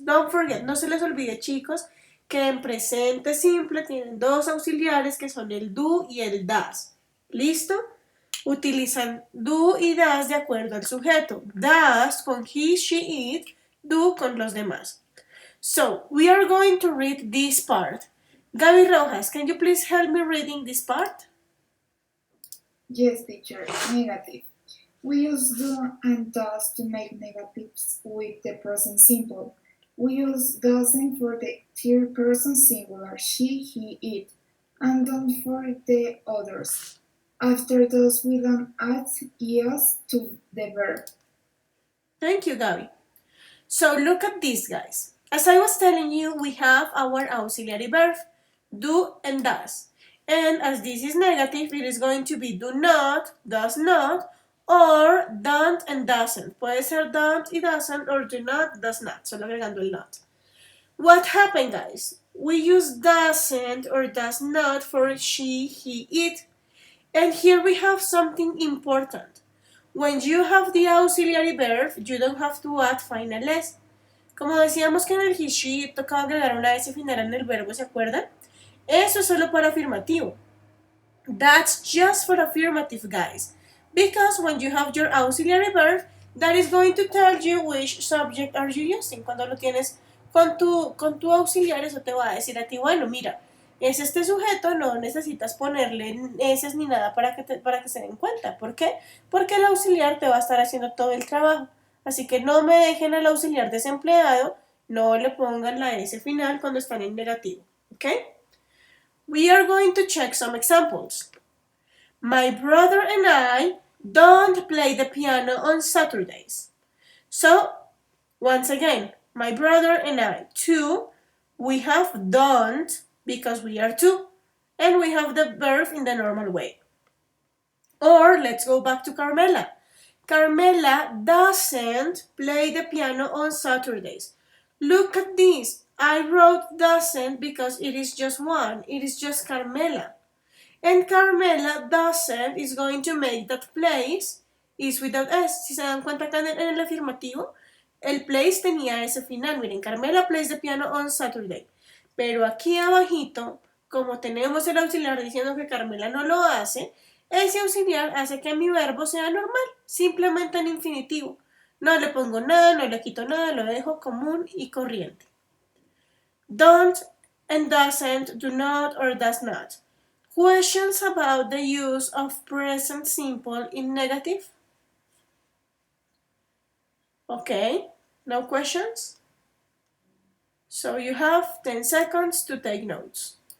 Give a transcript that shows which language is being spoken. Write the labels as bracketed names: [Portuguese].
[English] Don't forget, [Spanish] no se les olvide, chicos, que en presente simple tienen dos auxiliares que son el do y el does. ¿Listo? Utilizan do y does de acuerdo al sujeto. Does con he, she, it, do con los demás. [English] So, we are going to read this part. Gaby Rojas, can you please help me reading this part? Yes, teacher. Negative. We use do and does to make negatives with the present simple. We use doesn't for the third person singular, she, he, it, and don't for the others. After those, we don't add es to the verb. Thank you, Gaby. So look at this, guys. As I was telling you, we have our auxiliary verb, do and does. And as this is negative, it is going to be do not, does not, or don't and doesn't. [Spanish] Puede ser don't y doesn't, or do not, does not. Solo agregando el not. [English] What happened, guys? we use doesn't or does not for she, he, it. And here we have something important. When you have the auxiliary verb, you don't have to add final s. [Spanish] Como decíamos que en el he, she tocaba agregar una s final en el verbo, ¿se acuerdan? Eso es solo para afirmativo. [English] That's just for affirmative, guys. Because when you have your auxiliary verb, that is going to tell you which subject are you using. [Spanish] Cuando lo tienes con tu auxiliar, eso te va a decir a ti, bueno, mira, es este sujeto, no necesitas ponerle S ni nada para que se den cuenta. ¿Por qué? Porque el auxiliar te va a estar haciendo todo el trabajo. Así que no me dejen al auxiliar desempleado, no le pongan la S final cuando están en negativo. ¿Ok? [English] We are going to check some examples. My brother and I don't play the piano on Saturdays. So, once again, my brother and I. Two, we have don't because we are two. And we have the verb in the normal way. Or, let's go back to Carmela. Carmela doesn't play the piano on Saturdays. Look at this. I wrote doesn't because it is just one. It is just Carmela. And Carmela doesn't is going to make that place is without S. [Spanish] Si se dan cuenta acá en el afirmativo, el place tenía ese final. [English] Miren, Carmela plays the piano on Saturday. [Spanish] Pero aquí abajito, como tenemos el auxiliar diciendo que Carmela no lo hace, ese auxiliar hace que mi verbo sea normal, simplemente en infinitivo. No le pongo nada, no le quito nada, lo dejo común y corriente. [English] Don't and doesn't, do not or does not. Questions about the use of present simple in negative? Okay, no questions? So you have 10 seconds to take notes.